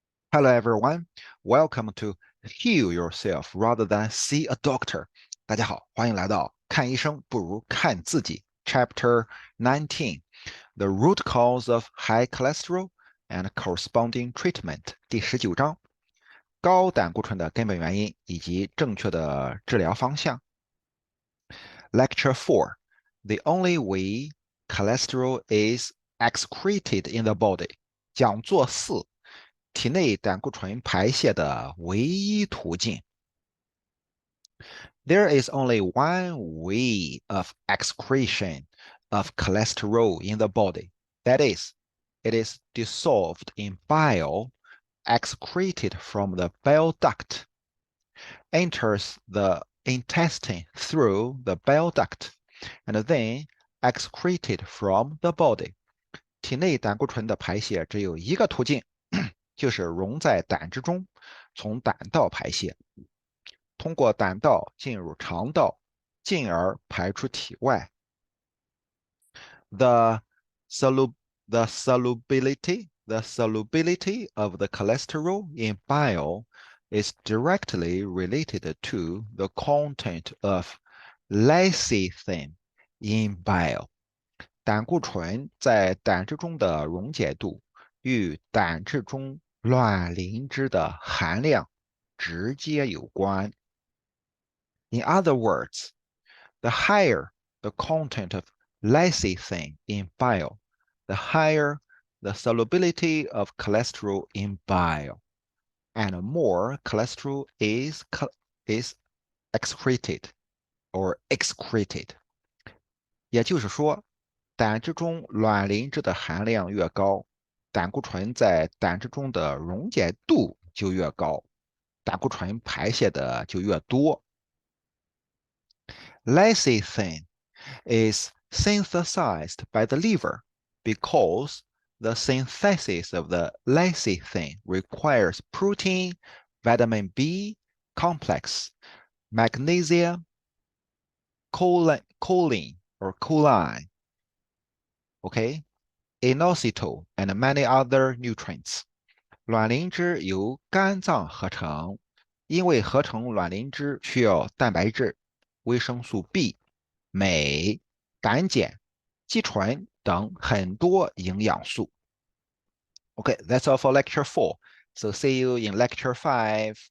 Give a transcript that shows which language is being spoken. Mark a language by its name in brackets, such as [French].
[English] Hello everyone, welcome to Heal Yourself rather than see a doctor. [Chinese] 大家好，欢迎来到看医生不如看自己 [English] Chapter 19, The Root Cause of High Cholesterol and Corresponding Treatment [Chinese] 第19章，高胆固醇的根本原因以及正确的治疗方向。 [English] Lecture 4, The only way cholesterol is excreted in the body. [Chinese] 讲座4。体内胆固醇排泄的唯一途径。 [English] There is only one way of excretion of cholesterol in the body. That is, it is dissolved in bile, excreted from the bile duct, enters the intestine through the bile duct, and then excreted from the body. [Chinese] 体内胆固醇的排泄只有一个途径，就是溶在胆汁中，从胆道排泄，通过胆道进入肠道，进而排出体外。 [English] The solub the solubility of the cholesterol in bile is directly related to the content of lecithin in bile. [Chinese] 胆固醇在胆汁中的溶解度与胆汁中卵磷脂的含量直接有关。 [English] In other words, the higher the content of lecithin in bile, the higher the solubility of cholesterol in bile, and more cholesterol is excreted or excreted. [Chinese] 也就是说，胆汁中卵磷脂的含量越高，胆固醇在胆汁中的溶解度就越高，胆固醇排泄的就越多。 [English] Lecithin is synthesized by the liver because the synthesis of the lecithin requires protein, vitamin B complex, magnesium, choline or choline, okay, inositol, and many other nutrients. [Chinese] 卵磷脂由肝脏合成，因为合成卵磷脂需要蛋白质、维生素 B、镁、胆碱、肌醇等很多营养素。 [English] Okay, that's all for lecture 4. So see you in lecture 5.